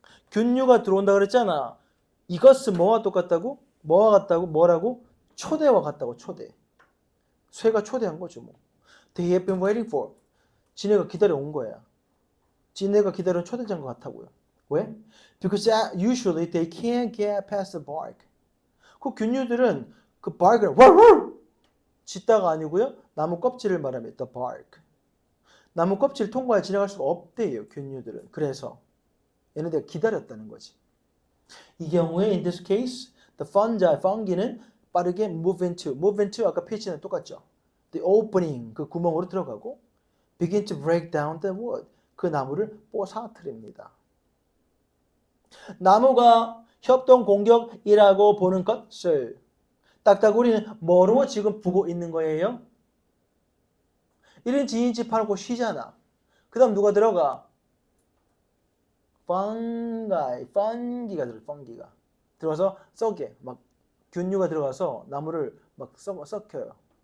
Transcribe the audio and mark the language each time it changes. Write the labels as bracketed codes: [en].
[ko] 균류가 들어온다 그랬잖아. 이것은 뭐와 똑같다고? 뭐와 같다고? 뭐라고? 초대와 같다고. 초대. 쇠가 초대한 거죠. 뭐. [en] They have been waiting for. [ko] 지네가 기다려 온 거야. 지네가 기다려온 초대장 것 같다고요. 왜? [en] Because usually they can't get past the bark. [ko] 그 균류들은 그 bark을 짖다가 아니고요. 나무 껍질을 말하면 the bark. 나무 껍질 통과해 지나갈 수가 없대요. 균류들은. 그래서 얘네들 기다렸다는 거지. 이 경우에 [en] in this case the fungi는 [ko] 빠르게 [en] move into [ko] 아까 pitch는 똑같죠. [en] The opening [ko] 그 구멍으로 들어가고 [en] begin to break down the wood [ko] 그 나무를 뽀사트립니다. 나무가 협동 공격이라고 보는 것을 딱따구리는 뭐로 지금 보고 있는 거예요? 1인치 2인치 팔고 쉬잖아. 그 다음 누가 들어가? fungi가 들어가서 썩게 막 균류가 들어가서 나무를 막 썩혀요.